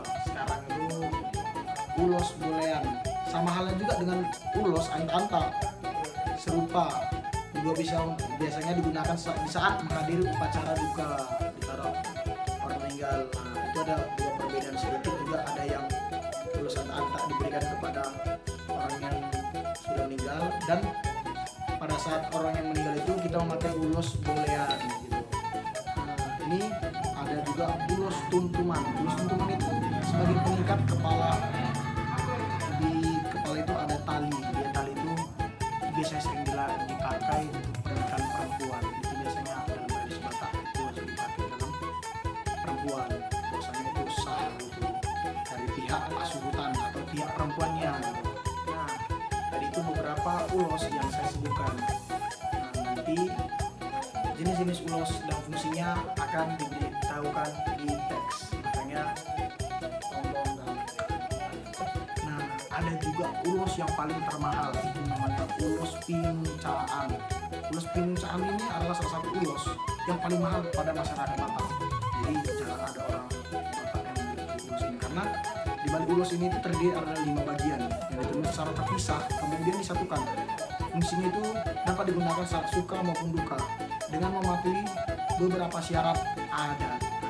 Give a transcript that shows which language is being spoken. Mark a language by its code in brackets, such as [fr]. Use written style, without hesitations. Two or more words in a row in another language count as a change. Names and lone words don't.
[id] Sekarang itu ulos bolean. Sama halnya juga dengan ulos anta-anta, serupa juga biasanya digunakan di saat menghadiri upacara duka ditaruh orang meninggal. Nah, itu ada dua perbedaan sedikit juga, ada yang ulos anta-anta diberikan kepada orang yang sudah meninggal, dan pada saat orang yang meninggal itu kita memakai ulos bolean gitu. Nah, ini ada juga ulos tuntuman. Ulos tuntuman itu sebagai pengikat kepala. Di kepala itu ada tali. Di tali itu biasanya sering dipakai untuk pernikahan perempuan. Itu biasanya dalam tradisi Batak itu wajib dipakai dalam perempuan. Biasanya itu sah gitu dari pihak pasurutan atau pihak perempuannya. Nah, tadi itu beberapa ulos yang saya sebutkan. Nah, nanti jenis-jenis ulos dan fungsinya akan diberitahukan di teks. Makanya tolong. Nah, ada juga ulos yang paling termahal, itu namanya ulos pinuncaan. Ulos pinuncaan ini adalah salah satu ulos yang paling mahal pada masyarakat Batak. Jadi jarang ada orang Batak yang memiliki ulos ini, karena di balik ulos ini itu terdiri ada 5 bagian yang ditulis secara terpisah kemudian disatukan. Fungsinya itu dapat digunakan saat suka maupun duka dengan mematuhi beberapa syarat adat.